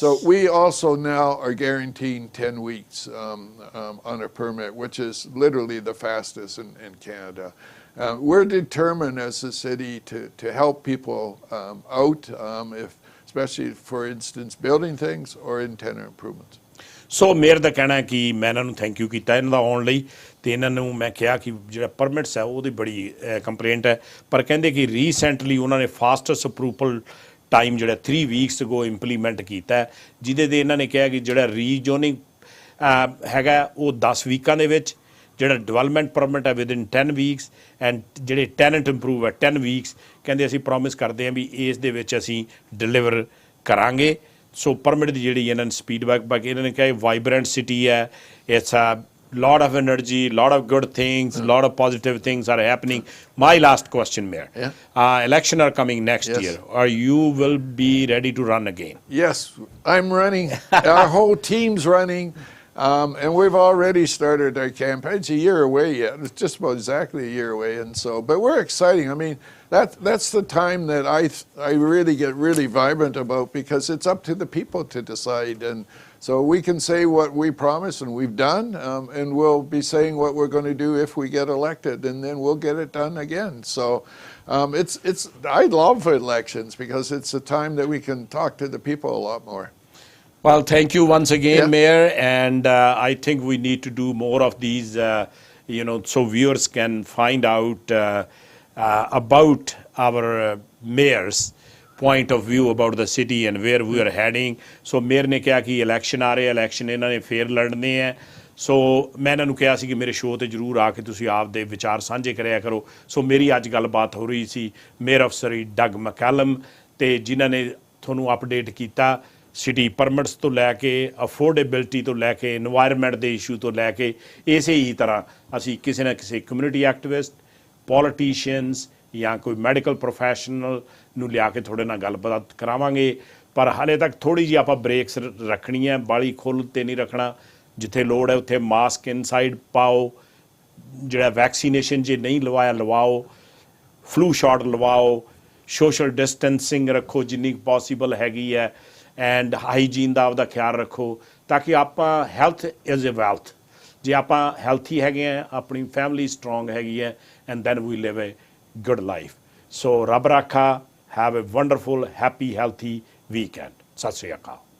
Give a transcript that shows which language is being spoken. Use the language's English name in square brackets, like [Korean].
[English] So we also now are guaranteeing 10 weeks on a permit, which is literally the fastest in Canada. We're determined as a city to help people out, especially, for instance, building things or in tenant improvements. [Punjabi] So mayor ਦਾ ਕਹਿਣਾ ਹੈ ਕਿ ਮੈਂ ਇਹਨਾਂ ਨੂੰ thank you ਕੀਤਾ ਇਹਨਾਂ ਦਾ ਆਉਣ ਲਈ ਅਤੇ ਇਹਨਾਂ ਨੂੰ ਮੈਂ ਕਿਹਾ ਕਿ ਜਿਹੜਾ ਪਰਮਿਟਸ ਹੈ ਉਹਦੀ ਬੜੀ ਕੰਪਲੇਂਟ ਹੈ ਪਰ ਕਹਿੰਦੇ ਕਿ ਰੀਸੈਂਟਲੀ ਉਹਨਾਂ ਨੇ ਫਾਸਟੈਸਟ ਅਪਰੂਵਲ ਟਾਈਮ ਜਿਹੜਾ 3 ਵੀਕਸ ਅਗੋ ਇੰਪਲੀਮੈਂਟ ਕੀਤਾ ਜਿਹਦੇ ਦੇ ਇਹਨਾਂ ਨੇ ਕਿਹਾ ਕਿ ਜਿਹੜਾ ਰੀਜੋਨਿੰਗ ਹੈਗਾ ਉਹ 10 ਵੀਕਾਂ ਦੇ ਵਿੱਚ ਜਿਹੜਾ ਡਿਵੈਲਪਮੈਂਟ ਪਰਮਿਟ ਹੈ ਵਿਦਿਨ 10 ਵੀਕਸ ਐਂਡ ਜਿਹੜੇ ਟੈਨੈਂਟ ਇੰਪਰੂਵ ਹੈ 10 ਵੀਕਸ ਕਹਿੰਦੇ ਅਸੀਂ ਪ੍ਰੋਮਿਸ ਕਰਦੇ ਹਾਂ ਵੀ ਇਸ ਦੇ ਵਿੱਚ ਅਸੀਂ ਡਿਲੀਵਰ ਕਰਾਂਗੇ ਸੋ ਪਰਮਿਟ ਦੀ ਜਿਹੜੀ ਇਹਨਾਂ ਨੇ ਸਪੀਡ ਬੈਕ ਇਹਨਾਂ ਨੇ ਕਿਹਾ ਵਾਈਬਰੈਂਟ ਸਿਟੀ ਹੈ [English] It's a lot of energy, lot of good things, lot of positive things are happening. My last question, Mayor. Election are coming next year. Or you will be ready to run again? Yes, I'm running. Our whole team's running. And we've already started our campaign. It's a year away yet. It's just about exactly a year away. And so, but we're exciting. I mean, that's the time that I really get really vibrant about because it's up to the people to decide. And so we can say what we promise and we've done, and we'll be saying what we're going to do if we get elected, and then we'll get it done again. So I love elections because it's a time that we can talk to the people a lot more. Well, thank you once again, Mayor, and I think we need to do more of these, so viewers can find out about our mayor's point of view about the city and where we are heading. [Punjabi] So mayor ਨੇ ਕਿਹਾ ਕਿ election ਆ ਰਹੇ election ਇਹਨਾਂ ਨੇ ਫੇਰ ਲੜਨੇ ਹੈ ਸੋ ਮੈਂ ਇਹਨਾਂ ਨੂੰ ਕਿਹਾ ਸੀ ਕਿ ਮੇਰੇ ਸ਼ੋਅ 'ਤੇ ਜ਼ਰੂਰ ਆ ਕੇ ਤੁਸੀਂ ਆਪ ਦੇ ਵਿਚਾਰ ਸਾਂਝੇ ਕਰਿਆ ਕਰੋ ਸੋ ਮੇਰੀ ਅੱਜ ਗੱਲਬਾਤ ਹੋ ਰਹੀ ਸੀ ਮੇਅਰ ਆਫ ਸਰੀ ਡਗ ਮੈਕੈਲਮ ਅਤੇ ਜਿਨ੍ਹਾਂ ਨੇ ਤੁਹਾਨੂੰ ਅਪਡੇਟ ਕੀਤਾ ਸਿਟੀ ਪਰਮਿਟਸ ਤੋਂ ਲੈ ਕੇ ਅਫੋਰਡੇਬਿਲਟੀ ਤੋਂ ਲੈ ਕੇ ਇਨਵਾਇਰਮੈਂਟ ਦੇ ਇਸ਼ੂ ਤੋਂ ਲੈ ਕੇ ਇਸੇ ਹੀ ਤਰ੍ਹਾਂ ਅਸੀਂ ਕਿਸੇ ਨਾ ਕਿਸੇ ਕਮਿਊਨਿਟੀ ਐਕਟਿਵਿਸਟ ਪੋਲੀਟੀਸ਼ੀਅਨਸ ਜਾਂ ਕੋਈ ਮੈਡੀਕਲ ਪ੍ਰੋਫੈਸ਼ਨਲ ਨੂੰ ਲਿਆ ਕੇ ਤੁਹਾਡੇ ਨਾਲ ਗੱਲਬਾਤ ਕਰਾਵਾਂਗੇ ਪਰ ਹਾਲੇ ਤੱਕ ਥੋੜ੍ਹੀ ਜਿਹੀ ਆਪਾਂ ਬ੍ਰੇਕਸ ਰੱਖਣੀ ਹੈ ਬਾਹਲੀ ਖੁੱਲ੍ਹ 'ਤੇ ਨਹੀਂ ਰੱਖਣਾ ਜਿੱਥੇ ਲੋੜ ਹੈ ਉੱਥੇ ਮਾਸਕ ਇਨਸਾਈਡ ਪਾਓ ਜਿਹੜਾ ਵੈਕਸੀਨੇਸ਼ਨ ਜੇ ਨਹੀਂ ਲਵਾਇਆ ਲਵਾਓ ਫਲੂ ਸ਼ਾਟ ਲਵਾਓ ਸੋਸ਼ਲ ਡਿਸਟੈਂਸਿੰਗ ਰੱਖੋ ਜਿੰਨੀ ਪੋਸੀਬਲ ਹੈਗੀ ਹੈ ਐਂਡ ਹਾਈਜੀਨ ਦਾ ਆਪਦਾ ਖਿਆਲ ਰੱਖੋ ਤਾਂ ਕਿ ਆਪਾਂ [English] health is a wealth [Punjabi] ਜੇ ਆਪਾਂ ਹੈਲਥੀ ਹੈਗੇ ਹਾਂ ਆਪਣੀ ਫੈਮਿਲੀ ਸਟਰੋਂਗ ਹੈਗੀ ਹੈ [English] And then we live a good life. So, Rab Rakha, have a wonderful, happy, healthy weekend. Sat Sri Akal.